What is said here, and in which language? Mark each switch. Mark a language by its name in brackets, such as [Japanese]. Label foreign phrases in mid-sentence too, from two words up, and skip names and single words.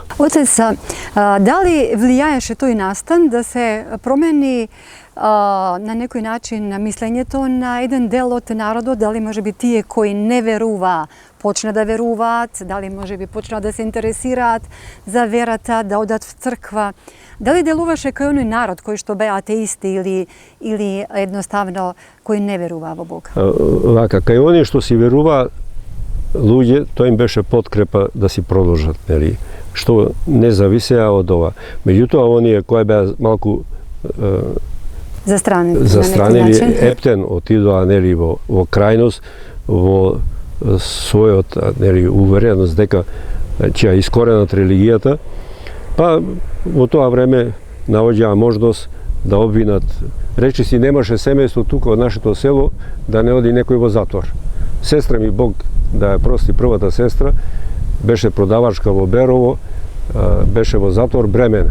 [Macedonian] Отец, дали влијаеше тој настан да се промени на некој начин мислењето на еден дел од народот, дали може би тие кои не веруваа почна да веруваат, дали може би почна да се интересираат за верата, да одат в црква, дали делуваше кај оној народ кој што беа атеисти или едноставно кој не веруваа во Бог? Вака, кај оние што си веруваа луѓе, тоа им беше подкрепа да си продолжат, нели, што не зависеа од ова. Меѓутоа, оние кои беа малку Застранили ептен отидоа нели во крајност, vo својот нели увереност дека ќе искоренат религијата, па во тоа време наоѓаа можност да обвинат. Речи си, немаше семејство тука од нашето село да не оди некој во затвор. Сестра ми, Бог да ја прости, првата сестра беше продавачка во Берово, беше во затвор бремена.